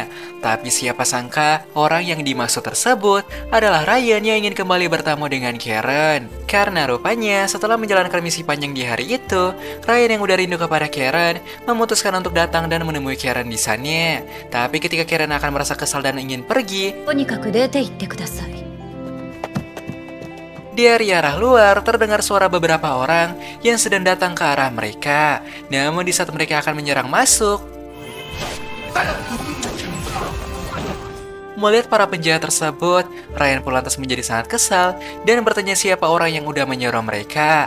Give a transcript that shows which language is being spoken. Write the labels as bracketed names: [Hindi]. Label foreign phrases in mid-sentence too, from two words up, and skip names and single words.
[Indonesian] Tapi siapa sangka orang yang dimaksud tersebut adalah Ryan yang ingin kembali bertemu dengan Karen. Karena rupanya setelah menjalankan misi panjang di hari itu, Ryan yang udah rindu kepada Karen memutuskan untuk datang dan menemui Karen di sana. Tapi ketika Karen akan merasa kesal dan ingin pergi, [Japanese] とにかく出て行ってください。 [Indonesian] dari arah luar terdengar suara beberapa orang yang sedang datang ke arah mereka. Namun di saat mereka akan menyerang masuk, melihat para penjahat tersebut, Ryan pun lantas menjadi sangat kesal dan bertanya siapa orang yang udah menyerang mereka.